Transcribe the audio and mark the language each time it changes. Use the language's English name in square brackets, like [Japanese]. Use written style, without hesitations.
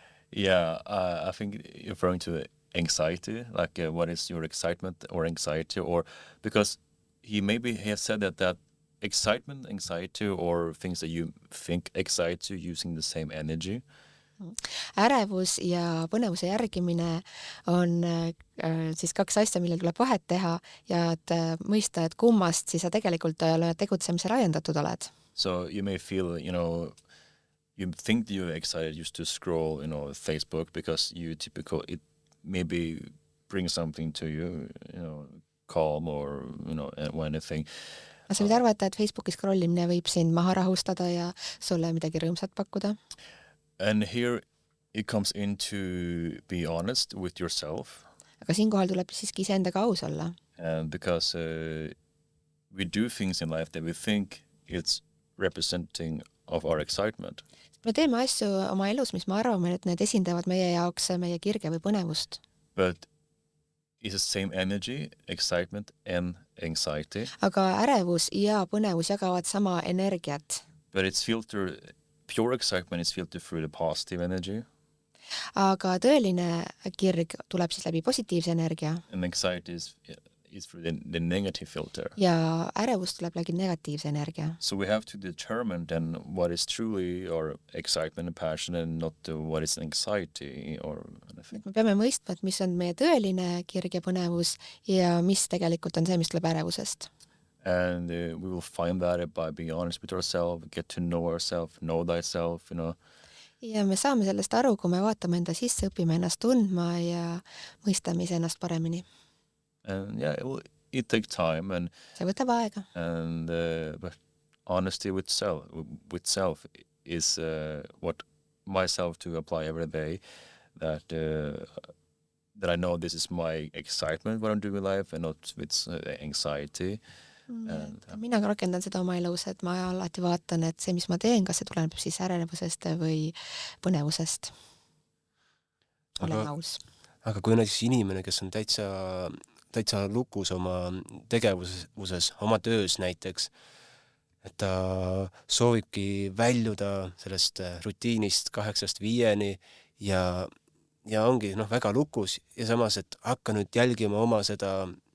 [English] Yeah, I think you're referring to anxiety, like what is your excitement or anxiety, or because he has said that excitement, anxiety, or things that you think excite you using the same energy. [Estonian] Ärevus ja põnevuse järgimine on siis kaks asja, millel tuleb vahet teha ja et mõista, et kummast siis sa tegelikult tegutsemisel ajendatud oled. [English] So you may feel, you think you're excited just to scroll, Facebook because it maybe brings something to you, calm or, anything. [Estonian] Sa võid arvata, et Facebooki scrollimine võib sind maha rahustada ja sulle midagi rõõmsat pakkuda. [English] And here it comes in to be honest with yourself. [Estonian] Aga siinkohal tuleb siiski iseendaga aus olla. [English] And because we do things in life that we think it's representing of our excitement. [Estonian] Me teeme asju oma elus, mis me arvame, et need esindavad meie jaoks meie kirge või põnevust. [English] But it's the same energy, excitement and anxiety. [Estonian] Aga ärevus ja põnevus jagavad sama energiat. [English] But it's pure excitement is filtered through the positive energy. [Estonian] Aga tõeline kirg tuleb siis läbi positiivse energia. [English] And anxiety is through the negative filter. [Estonian] Ja ärevus tuleb läbi negatiivse energia. [English] So we have to determine then what is truly our excitement and passion and not what is anxiety or anything. [Estonian] Me peame mõistma, et mis on meie tõeline kirg ja põnevus ja mis tegelikult on see, mis tuleb ärevusest. [English] And we will find that by being honest with ourselves, get to know ourselves, know thyself, [Estonian] Ja me saame sellest aru, kui me vaatame enda sisse, õpime ennast tundma ja mõistame ennast paremini. [English] And yeah, it takes time and [Estonian] see võtab aega. [English] And but honesty with self is what myself to apply every day, that I know this is my excitement what I'm doing in life and not with anxiety. [Estonian] Mina rakendan seda oma elus, et ma alati vaatan, et see, mis ma teen, kas see tuleneb siis ärevusest või põnevusest. Olen aus. Aga kui näiteks inimene, kes on täitsa lukus oma tegevuses, oma töös näiteks, et ta soovibki väljuda sellest rutiinist 8-5 ja ongi väga lukus ja samas, et hakka nüüd jälgima oma seda